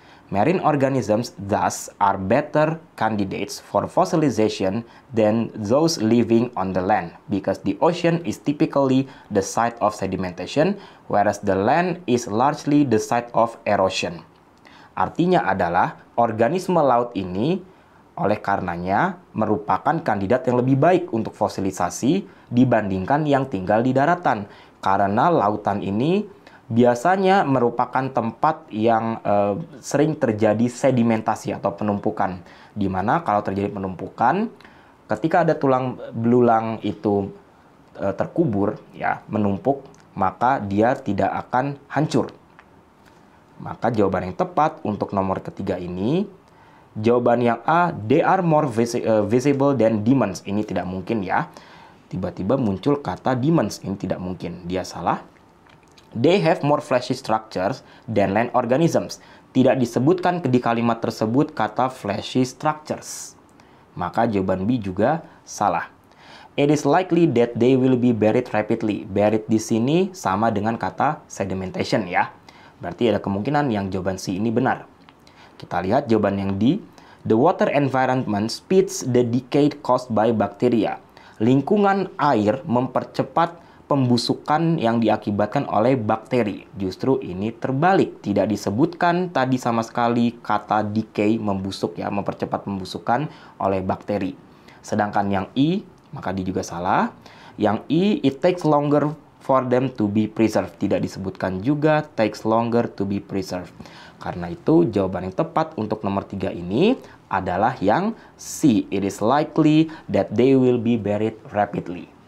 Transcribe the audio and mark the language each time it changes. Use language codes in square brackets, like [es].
[en] Marine organisms thus are better candidates for fossilization than those living on the land because the ocean is typically the site of sedimentation whereas the land is largely the site of erosion. [id] Artinya adalah organisme laut ini oleh karenanya merupakan kandidat yang lebih baik untuk fosilisasi dibandingkan yang tinggal di daratan. Karena lautan ini biasanya merupakan tempat yang sering terjadi sedimentasi atau penumpukan. Di mana kalau terjadi penumpukan, ketika ada tulang belulang itu terkubur, ya, menumpuk, maka dia tidak akan hancur. Maka jawaban yang tepat untuk nomor ketiga ini, jawaban yang A, [en] they are more visible than demons. [id] Ini tidak mungkin ya. Tiba-tiba muncul kata demons, ini tidak mungkin. Dia salah. [en] They have more fleshy structures than land organisms. [id] Tidak disebutkan di kalimat tersebut kata fleshy structures. Maka jawaban B juga salah. [en] It is likely that they will be buried rapidly. [id] Buried di sini sama dengan kata sedimentation ya. Berarti ada kemungkinan yang jawaban C ini benar. Kita lihat jawaban yang D. [en] The water environment speeds the decay caused by bacteria. [id] Lingkungan air mempercepat pembusukan yang diakibatkan oleh bakteri. Justru ini terbalik. Tidak disebutkan tadi sama sekali kata decay, membusuk ya, mempercepat pembusukan oleh bakteri. Sedangkan yang I, maka D juga salah. Yang I, [en] it takes longer for them to be preserved. [id] Tidak disebutkan juga [en] takes longer to be preserved. [id] Karena itu jawaban yang tepat untuk nomor 3 ini adalah yang C. [en] It is likely that they will be buried rapidly.